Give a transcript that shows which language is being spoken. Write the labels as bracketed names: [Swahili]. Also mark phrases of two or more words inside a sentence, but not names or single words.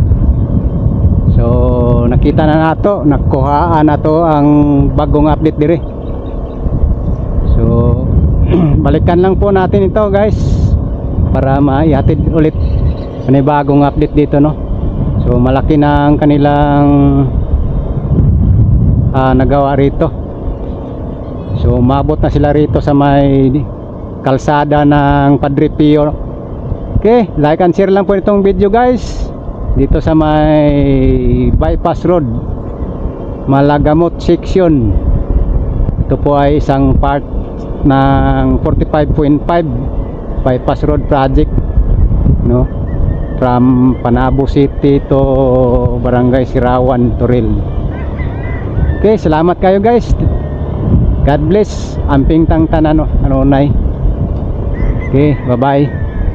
[Cebuano] So nakita na nato, nakuhaan nato ang bagong update diri. [Filipino] So balikan lang po natin ito guys para maihatid ulit may bagong update dito, no. So malaki na ang kanilang nagawa rito. So umabot na sila rito sa may kalsada ng Padre Pio. Okay, [English] like and share [Filipino] lang po itong video guys dito sa may bypass road Malagamot section. Ito po ay isang part ng 45.5 [English] bypass road project, [Filipino] no, from Panabo City to Barangay Sirawan, Toril. [Cebuano] Okay, salamat kayo guys. [English] God bless. [Cebuano] Amping tang tanan, no, anunay. [English] Okay, bye bye.